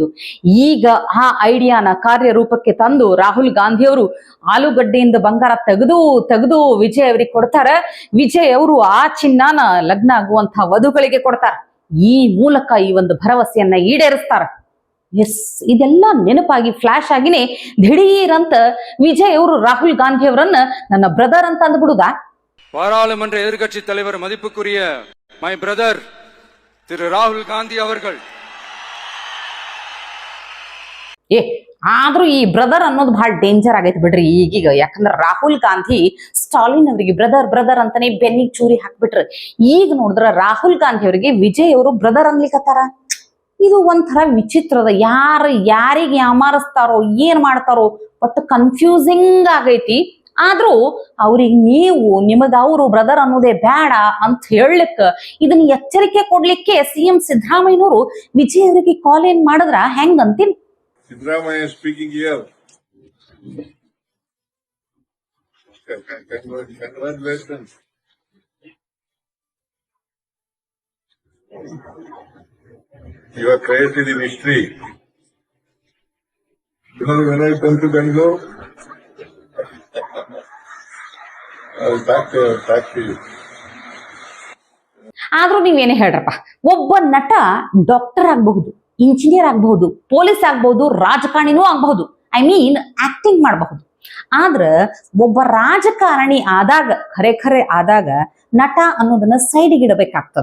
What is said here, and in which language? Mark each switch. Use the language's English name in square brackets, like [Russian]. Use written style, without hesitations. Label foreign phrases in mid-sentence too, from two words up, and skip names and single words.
[Kannada] ಈಗ ಆ ಐಡಿಯಾನ ಕಾರ್ಯರೂಪಕ್ಕೆ ತಂದು ರಾಹುಲ್ ಗಾಂಧಿ ಅವರು ಆಲೂಗಡ್ಡೆಯಿಂದ ಬಂಗಾರ ತೆಗೆದು ವಿಜಯ್ ಅವರಿಗೆ ಕೊಡ್ತಾರ. ವಿಜಯ್ ಅವರು ಆ ಚಿನ್ನಾನ ಲಗ್ನ ಆಗುವಂತಹ ವಧುಗಳಿಗೆ ಕೊಡ್ತಾರ. ಈ ಮೂಲಕ ಈ ಒಂದು ಭರವಸೆಯನ್ನ ಈಡೇರಿಸ್ತಾರ. ಎಸ್, ಇದೆಲ್ಲ ನೆನಪಾಗಿ ಫ್ಲಾಶ್ ಆಗಿನೇ ದಿಢೀರಂತ ವಿಜಯ್ ಅವರು ರಾಹುಲ್ ಗಾಂಧಿ ಅವರನ್ನ ನನ್ನ ಬ್ರದರ್ ಅಂತ ಅಂದ್ಬಿಡುದಾ? [Tamil] பாராளுமன்ற எதிர்கட்சி தலைவர் மதிப்புக்குரிய [English] my brother [Tamil] திரு ராகுல் காந்தி அவர்கள். [Kannada] ಆದ್ರೂ ಈ ಬ್ರದರ್ ಅನ್ನೋದು ಬಹಳ ಡೇಂಜರ್ ಆಗೈತಿ ಬಿಡ್ರಿ ಈಗೀಗ. ಯಾಕಂದ್ರೆ ರಾಹುಲ್ ಗಾಂಧಿ ಸ್ಟಾಲಿನ್ ಅವರಿಗೆ ಬ್ರದರ್ ಅಂತಾನೆ ಬೆನ್ನಿಗೆ ಚೂರಿ ಹಾಕ್ಬಿಟ್ರು. ಈಗ ನೋಡಿದ್ರ ರಾಹುಲ್ ಗಾಂಧಿ ಅವರಿಗೆ ವಿಜಯ್ ಅವರು ಬ್ರದರ್ ಅನ್ಲಿಕ್ಕತ್ತಾರ. ಇದು ಒಂಥರ ವಿಚಿತ್ರದ. ಯಾರಿಗೆ ಯಾಮಾರಿಸ್ತಾರೋ ಏನ್ ಮಾಡ್ತಾರೋ ಒಟ್ಟು ಕನ್ಫ್ಯೂಸಿಂಗ್ ಆಗೈತಿ. ಆದ್ರೂ ಅವ್ರಿಗೆ ನಿಮಗ ಅವರು ಬ್ರದರ್ ಅನ್ನೋದೇ ಬೇಡ ಅಂತ ಹೇಳಲಿಕ್ಕ, ಇದನ್ನ ಎಚ್ಚರಿಕೆ ಕೊಡ್ಲಿಕ್ಕೆ ಸಿಎಂ ಸಿದ್ದರಾಮಯ್ಯನವರು ವಿಜಯ್ ಅವರಿಗೆ ಕಾಲ್ ಏನ್ ಮಾಡಿದ್ರ ಹೆಂಗ್ ಅಂತೀನಿ. [English] Sidramaya speaking here. Congratulations. You are created in history. You know, when I come to Bangalore, I'll back to you. [Kannada] ಆದ್ರೂ ನೀವೇನೇ ಹೇಳ್ರಪ್ಪ, ಒಬ್ಬ ನಟ ಡಾಕ್ಟರ್ ಆಗಬಹುದು, ಇಂಜಿನಿಯರ್ ಆಗಬಹುದು, ಪೊಲೀಸ್ ಆಗಬಹುದು, ರಾಜಕಾರಣಿನೂ ಆಗಬಹುದು, [English] I mean acting [Kannada] ಮಾಡಬಹುದು. ಆದ್ರ ಒಬ್ಬ ರಾಜಕಾರಣಿ ಆದಾಗ, ಖರೆ ಆದಾಗ ನಟ ಅನ್ನೋದನ್ನ ಸೈಡ್ಗೆ ಇಡಬೇಕಾಗ್ತದ.